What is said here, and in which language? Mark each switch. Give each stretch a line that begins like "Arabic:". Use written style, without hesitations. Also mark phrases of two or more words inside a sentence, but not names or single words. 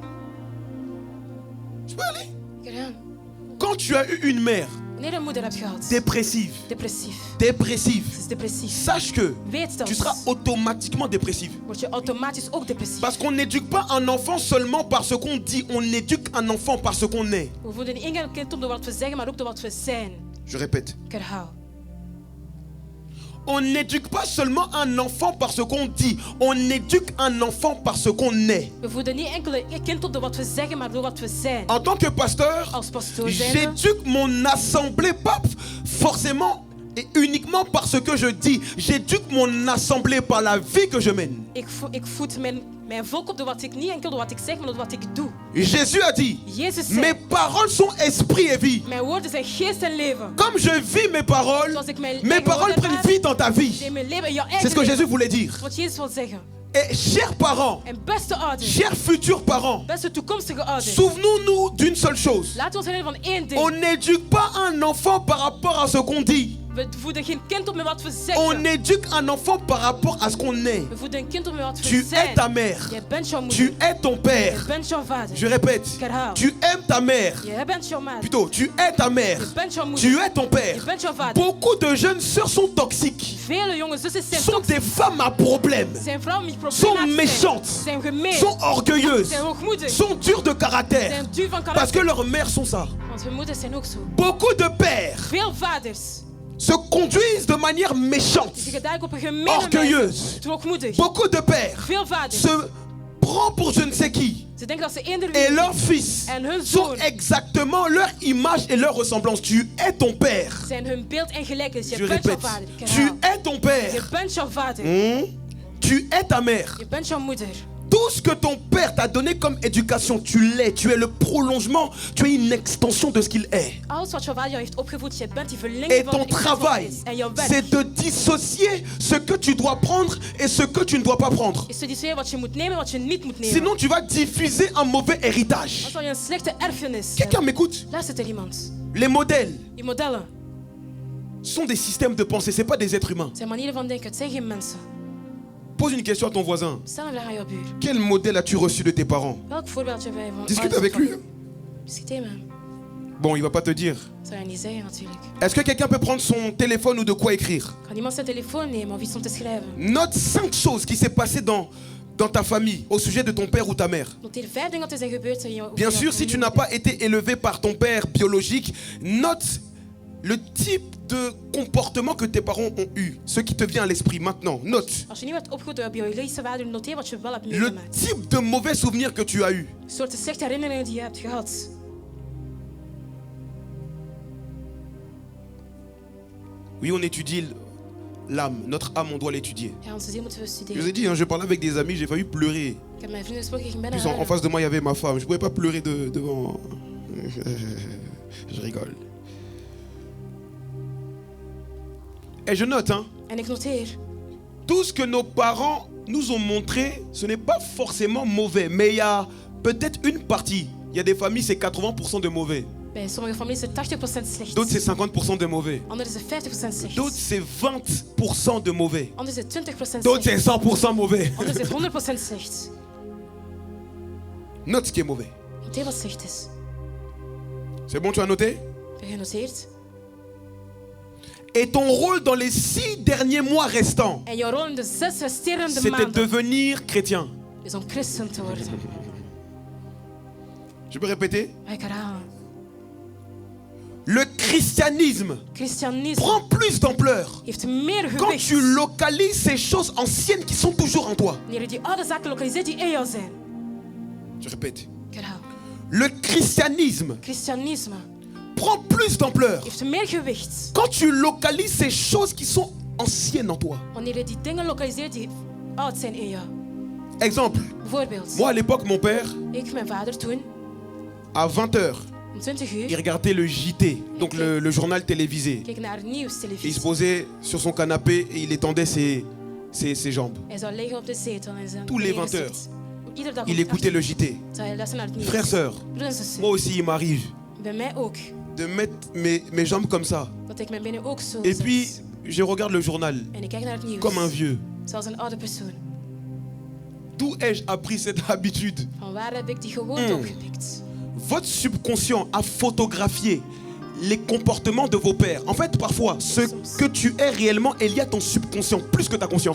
French: Je peux aller.
Dutch: Kijk aan.
French: Quand tu as eu une mère
Dutch: Wanneer je een moeder hebt gehad,
French: dépressive,
Dutch: depressief,
French: dépressive,
Dutch: ze is depressief.
French: sache que
Dutch: Weet dat,
French: tu seras automatiquement dépressif.
Dutch: word je automatisch ook depressief.
French: Parce qu'on n'éduque pas un enfant seulement par ce qu'on dit, on éduque un enfant par ce qu'on est.
Dutch: We voeden niet één kind op door wat we zeggen, maar ook door wat we zijn.
French: Je répète.
Dutch: Ik herhaal.
French: On n'éduque pas seulement un enfant par ce qu'on dit, on éduque un enfant par ce qu'on est.
Dutch: We voeden niet enkel een kind op door wat we zeggen, maar door wat we zijn.
French: En tant que pasteur,
Dutch: Als pastoor zijnde,
French: j'éduque mon assemblée, pas forcément et uniquement par ce que je dis. J'éduque mon assemblée par la vie que je mène.
Dutch: ik voed mijn volk op door wat ik niet enkel door wat ik zeg, maar door wat ik doe.
French: Jésus a dit,
Dutch: Jezus zei,
French: mes paroles sont esprit et vie.
Dutch: mijn woorden zijn geest en leven.
French: Comme je vis mes paroles,
Dutch: Zoals ik mijn
French: mes paroles prennent vie dans ta vie.
Dutch: in mijn leven, in jouw
French: C'est ce
Dutch: eigen
French: que
Dutch: leven.
French: Jésus voulait dire.
Dutch: Wat Jezus wil zeggen.
French: Et chers parents,
Dutch: En beste ouders,
French: chers futurs parents,
Dutch: beste toekomstige ouders,
French: souvenons-nous d'une seule chose.
Dutch: laten we ons herinneren van één ding.
French: On n'éduque pas un enfant par rapport à ce qu'on dit.
Dutch: We voeden geen kind op met wat we
French: On
Dutch: zeggen.
French: éduque un enfant par rapport à ce qu'on est.
Dutch: We voeden een kind op met wat we
French: Tu
Dutch: zijn.
French: es ta mère.
Dutch: Jij bent jouw moeder.
French: Tu es ton père.
Dutch: Je bent jouw vader.
French: Je répète.
Dutch: Herhaal.
French: Tu aimes ta mère.
Dutch: Jij bent jouw maat.
French: Plutôt, tu es ta mère.
Dutch: Je bent jouw moeder.
French: Tu es ton père.
Dutch: Je bent jouw vader.
French: Beaucoup de jeunes sœurs sont toxiques.
Dutch: Vele jonge zussen zijn
French: Sont des femmes à problème.
Dutch: zijn vrouwen met
French: Sont
Dutch: problemen.
French: méchantes.
Dutch: Zijn gemeen.
French: Sont orgueilleuses.
Dutch: Zijn hoogmoedig.
French: Sont dures de caractère.
Dutch: Zijn duur van
French: Parce que
Dutch: karakter.
French: leurs mères sont ça.
Dutch: Want hun moeders zijn ook zo.
French: Beaucoup de pères
Dutch: Veel vaders
French: se conduisent de manière méchante.
Dutch: die gedragen op een gemene
French: Orgueilleuse.
Dutch: wijze. Hoogmoedig.
French: Beaucoup de pères
Dutch: Veel vaders.
French: se prennent pour je ne sais qui.
Dutch: Ze denken dat ze eender
French: Et
Dutch: wie
French: leurs fils
Dutch: en hun
French: sont
Dutch: zoon
French: exactement leur image et leur ressemblance. Tu es ton père.
Dutch: zijn hun beeld en gelijkenis.
French: Je
Dutch: Je bent jouw
French: répète.
Dutch: vader. Ik
French: Tu
Dutch: herhaal.
French: es ton père.
Dutch: Je bent jouw vader.
French: Tu es ta mère.
Dutch: Je bent jouw moeder.
French: Tout ce que ton père t'a donné comme éducation, tu l'es. Tu es le prolongement. Tu es une extension de ce qu'il est.
Dutch: Alles wat jouw vader jou heeft opgevoed, je bent die verlenging
French: Et
Dutch: van
French: ton
Dutch: wie hij
French: travail,
Dutch: is. En jouw werk
French: c'est de dissocier ce que tu dois prendre et ce que tu ne dois pas prendre.
Dutch: is te discussiëren wat je moet nemen en wat je niet moet nemen.
French: Sinon, tu vas diffuser un mauvais héritage.
Dutch: Anders zal je een slechte erfenis
French: Quelqu'un
Dutch: hebben.
French: m'écoute?
Dutch: Luistert er iemand?
French: Les modèles
Dutch: Die modellen
French: sont des systèmes de pensée, c'est pas des êtres humains.
Dutch: zijn manieren van denken. Het zijn geen mensen.
French: Pose une question à ton voisin.
Dutch: Stel een vraag aan jouw buur.
French: Quel modèle as-tu reçu de tes parents?
Dutch: Welk voorbeeld heb jij van
French: Discute
Dutch: ouders
French: avec
Dutch: van-
French: lui.
Dutch: Discuteer met hem.
French: Bon, il va pas te dire.
Dutch: Dat zou je niet zeggen natuurlijk.
French: Est-ce que quelqu'un peut prendre son téléphone ou de quoi écrire?
Dutch: Kan iemand zijn telefoon nemen of iets om te schrijven?
French: Note 5 choses qui s'est passé dans ta famille au sujet de ton père ou ta mère.
Dutch: Noteer 5 dingen dat er zijn gebeurd in jouw
French: Bien sûr, si tu n'as pas été élevé par ton père biologique, note le type de comportement que tes parents ont eu. Ce qui te vient à l'esprit maintenant. Note.
Dutch: Als je niet werd opgevoed door je biologische vader, noteer wat je wel hebt
French: Le
Dutch: meegemaakt.
French: type de mauvais souvenirs que tu as eu.
Dutch: Soorten slechte herinneringen die je hebt gehad.
French: Oui, on étudie l'âme. Notre âme, on doit l'étudier.
Dutch: Ja, onze ziel moeten we
French: Je vous
Dutch: studeren.
French: ai dit, hein, je parlais avec des amis, j'ai failli pleurer.
Dutch: Ik heb met vrienden gesproken, ik ging bijna
French: Plus en
Dutch: huilen.
French: face de moi, il y avait ma femme. Je ne pouvais pas pleurer devant. Je rigole. Et je note, hein,
Dutch: En ik noteer,
French: tout ce que nos parents nous ont montré, ce n'est pas forcément mauvais. Mais il y a peut-être une partie. Il y a des familles, c'est 80% de mauvais.
Dutch: bij sommige families is het 80% slecht.
French: D'autres, c'est 50% de mauvais.
Dutch: Anderen is het 50% slecht.
French: D'autres, c'est 20% de mauvais.
Dutch: Anderen is het 20%
French: D'autres,
Dutch: slecht.
French: c'est 100% mauvais.
Dutch: Anderen is het 100% slecht.
French: Note ce qui est mauvais.
Dutch: Noteer wat slecht is.
French: C'est bon, tu as noté?
Dutch: Heb je genoteerd?
French: Et ton rôle dans les 6 derniers mois restants,
Dutch: En jouw rol in de 6 resterende
French: c'était
Dutch: maanden
French: devenir chrétien.
Dutch: is om christen te worden.
French: Je peux répéter?
Dutch: Mag ik herhalen?
French: Le christianisme
Dutch: Christianisme
French: prend plus d'ampleur
Dutch: heeft meer
French: quand
Dutch: gewicht
French: tu localises ces choses anciennes qui sont toujours en toi.
Dutch: wanneer je die oude zaken lokaliseert die in jou zijn.
French: Je répète.
Dutch: Ik herhaal.
French: Le christianisme
Dutch: Christianisme
French: prend plus d'ampleur
Dutch: heeft meer gewicht
French: quand tu localises ces choses qui sont anciennes en toi.
Dutch: wanneer je die dingen lokaliseert die oud zijn in jou.
French: Exemple,
Dutch: Bijvoorbeeld,
French: moi à l'époque, mon père,
Dutch: ik, mijn vader toen,
French: à 20h,
Dutch: om 20
French: il
Dutch: uur,
French: regardait le JT, donc le journal télévisé.
Dutch: keek naar
French: Et il se
Dutch: nieuwstelevisie.
French: posait sur son canapé et il étendait ses ses jambes.
Dutch: Hij zou liggen op de zetel en zijn
French: Tous les
Dutch: benen
French: 20 heures.
Dutch: gestrekt. Iedere dag
French: Il
Dutch: om
French: écoutait le JT.
Dutch: zou hij luisteren naar het nieuws.
French: Frères, sœurs,
Dutch: Broeders en zussen,
French: moi aussi il m'arrive
Dutch: bij mij ook.
French: de mettre mes jambes comme ça.
Dutch: Dat ik mijn benen ook zo
French: Et
Dutch: zet.
French: puis, je regarde le journal
Dutch: En ik kijk naar het nieuws.
French: comme un vieux.
Dutch: Zoals een oude persoon.
French: D'où ai-je appris cette habitude?
Dutch: Van waar heb ik die gewoonte opgepikt?
French: Votre subconscient a photographié les comportements de vos pères. En fait, parfois, ce que tu es réellement est lié à ton subconscient, plus que ta conscience.